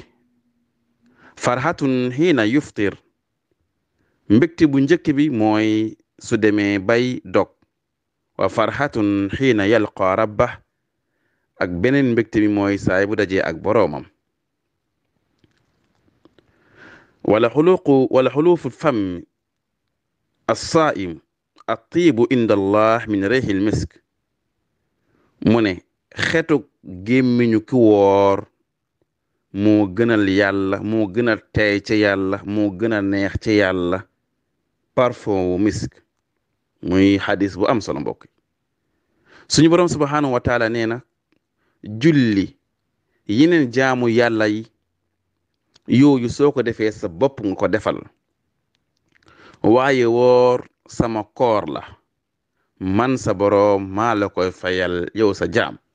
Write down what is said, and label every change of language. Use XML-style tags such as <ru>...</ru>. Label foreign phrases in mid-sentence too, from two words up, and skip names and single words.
<ar>فرحة حين يفطر,</ar> <wo>mbégte bu njëkk bi mooy su demee bay dog,</wo> <ar>وفرحة حين يلقى ربه,</ar> <wo>ak beneen mbégte bi mooy saay bu dajee ak boroomam.</wo> <ar>ولخلوف فم الصائم الطيب عند الله من ريح المسك.</ar> <wo>mu ne xetu gémmiñu ki woor moo gënal yàlla, moo gën a teey ci yàlla, moo gën a neex ci yàlla parfum wu misk. muy xadis bu am solo mbokk. suñu boroom</wo> <ar>سبحانه وتعالى</ar> <wo>nee na julli yeneen jaamu yàlla yi yooyu soo ko defee sa bopp nga ko defal, waaye woor sama koor la, man sa boroom maa la koy fayal yow sa jaam.</wo>